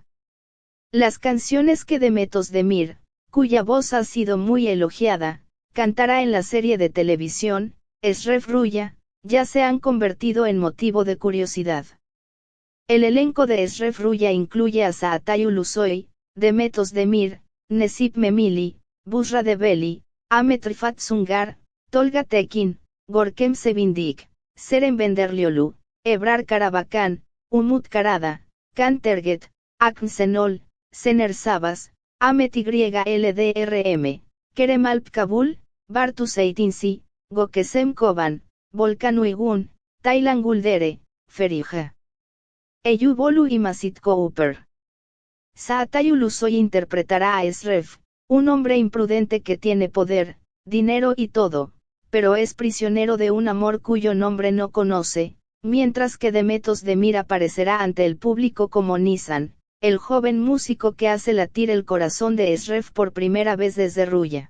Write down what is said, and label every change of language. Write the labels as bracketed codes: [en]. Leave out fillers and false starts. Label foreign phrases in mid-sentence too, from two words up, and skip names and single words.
[es] Las canciones que Demet Özdemir, cuya voz ha sido muy elogiada, cantará en la serie de televisión, Eşref Rüya, ya se han convertido en motivo de curiosidad. El elenco de Eşref Rüya incluye a Çağatay Ulusoy, Demet Özdemir, Necip Memili, Bushra Debeli, Ahmet Rifat Sungar, Tolga Tekin, Görkem Sevindik, Seren Benderlioglu, Ebrar Karabakan, Umut Karada, Can Terget, Akın Şenol, Şener Şabas, Ahmet YLDRM, Kerem Alp Kabul, Bartu Zeytinci, Gökçem Koban, Volkan Uygun, Taylan Guldere, Feriha Eyüp Olu y Masit Cooper. Çağatay Ulusoy interpretará a Eşref, un hombre imprudente que tiene poder, dinero y todo, pero es prisionero de un amor cuyo nombre no conoce, mientras que Demet Özdemir aparecerá ante el público como Nisan, el joven músico que hace latir el corazón de Eşref por primera vez desde Rüya.